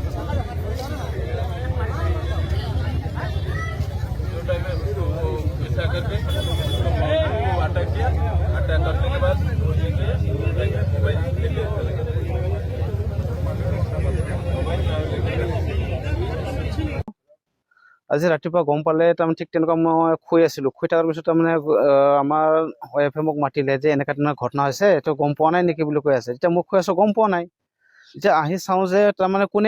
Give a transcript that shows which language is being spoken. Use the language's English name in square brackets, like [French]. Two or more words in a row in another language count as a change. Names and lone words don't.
[Hindi] टाइम में फिर वो ऐसा करके वो अटैक किया अटैक करने के बाद वो ये किया मोबाइल लेके चले गए [Assamese] আজি ৰাতিপুৱা গম পালে তাৰমানে ঠিক তেনেকুৱা মই শুই আছিলোঁ শুই থকাৰ পিছত তাৰমানে আমাৰ ৱাইফে মোক মাতিলে যে এনেকুৱা তেনেকুৱা ঘটনা হৈছে এইটো গম পোৱা নাই নেকি বুলি কৈ আছে এতিয়া মোক কৈ আছোঁ গম পোৱা নাই এতিয়া আহি চাওঁ যে তাৰমানে কোনে